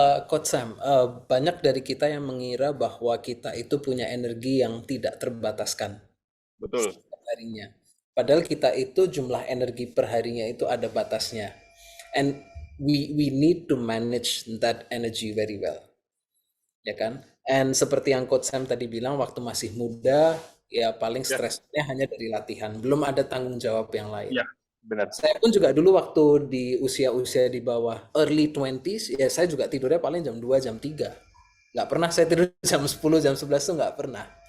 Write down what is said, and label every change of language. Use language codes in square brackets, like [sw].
[id] Coach Sam, banyak dari kita yang mengira bahwa kita itu punya energi yang tidak terbataskan Betul. setiap harinya. Padahal kita itu jumlah energi per harinya itu ada batasnya. [en] And we need to manage that energy very well. [id] Ya kan? And seperti yang Coach Sam tadi bilang, waktu masih muda, ya paling stresnya hanya dari latihan. Belum ada tanggung jawab yang lain. Iya, benar. Saya pun juga dulu waktu di usia-usia di bawah [en] early 20s, [id] ya saya juga tidurnya paling jam 2, jam 3. Nggak pernah saya tidur jam 10, jam 11 tuh nggak pernah.